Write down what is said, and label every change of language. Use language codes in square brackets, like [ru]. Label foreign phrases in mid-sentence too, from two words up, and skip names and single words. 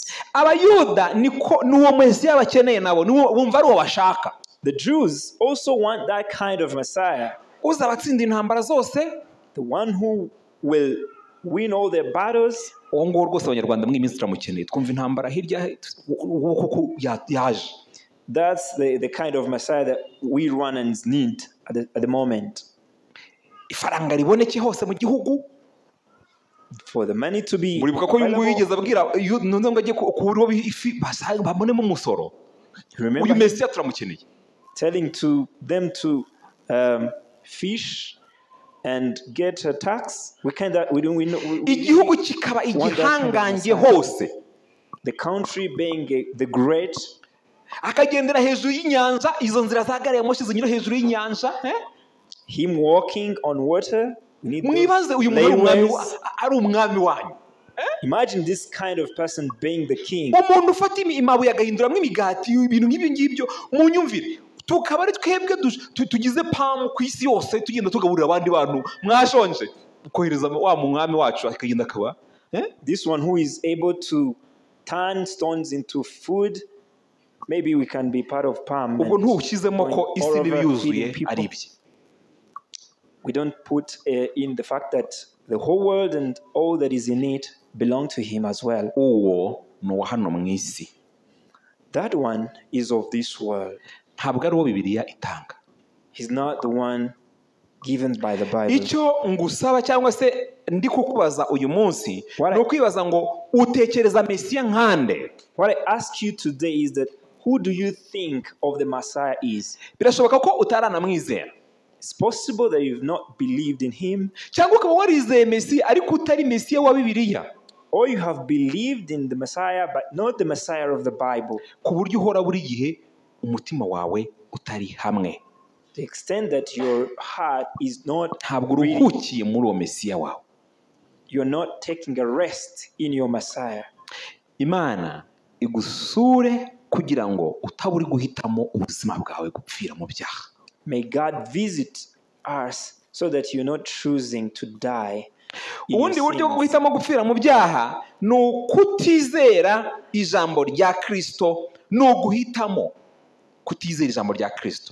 [rw] abayuda n'uwo mesiya bakeneye nabo bumva ari uwo bashaka. [en] The Jews also want that kind of Messiah, [rw] uzabatsinda intambara zose, [en] the one who will win all their battles. [rw] uwo nguwo rwose abanyarwanda mw'iyi minsi turamukeneye, twumva intambara hirya kuko yaje. [en] That's the kind of Messiah that we Rwanans need at the moment. [rw] ifaranga riboneke hose mu gihugu. [en] For the money to be [rw] muribuka ko uyu nguyu yigeze [en] available. [rw] abwira nunze ngo ajye kubura ifi babonemo umusoro. [en] Remember [rw] uyu [en] him [rw] mesiya turamukeneye. [en] telling them to fish and get a tax. [rw] igihugu kikaba igihangange hose, [en] The country being the great, [rw] akagendera hejuru y'inyanja, izo nzira za gari ya moshi zinyura hejuru y'inyanja. [en] him walking on water. We need [rw] mwibaze [en] those [rw] uyu muntu ari [en] laneways. [rw] umwami wanyu. [en] Imagine this kind of person being the king. [rw] umuntu ufata imabuye agahinduramo imigati, ibintu nk'ibyo ngibyo. munyumvire, tukaba ari twebwe tugize pamu ku isi yose tugenda tugaburira abandi bantu mwashonje, kohereza wa mwami wacu akagenda akaba [en] this one who is able to turn stones into food, maybe we can be part of palm. [rw] ubwo ntushyizemo ko isi niba yuzuye ari ibye. [en] We don't put in the fact that the whole world and all that is in it belong to him as well. [rw] uwo ni uwa hano mu isi. [en] That one is of this world. [rw] ntabwo ari uwo Bibiliya itanga. [en] He's not the one given by the Bible. [rw] icyo ngusaba cyangwa se ndi kukubaza uyu munsi ni ukwibaza ngo utekereza Mesiya nkande. [en] What I ask you today is that who do you think of the Messiah is? [rw] Birashoboka ko utaranamwizera. [en] It's possible that you've not believed in him. [rw] cyangwa ukaba warizeye Mesiya ariko utari Mesiya wa Bibiliya. [en] Or you have believed in the Messiah but not the Messiah of the Bible. [rw] ku buryo uhora buri gihe umutima wawe utari hamwe. [en] The extent that your heart is not [rw] ntabwo uruhukiye muri uwo Mesiya wawe. [en] You're not taking a rest in your Messiah. [rw] Imana igusure kugira ngo utaburi guhitamo ubuzima bwawe gupfira mu byaha. [en] May God visit us so that you're not choosing to die. [rw] ubundi buryo bwo guhitamo gupfira mu byaha ni ukutizera ijambo rya Kristo, ni uguhitamo kutizera ijambo rya Kristo.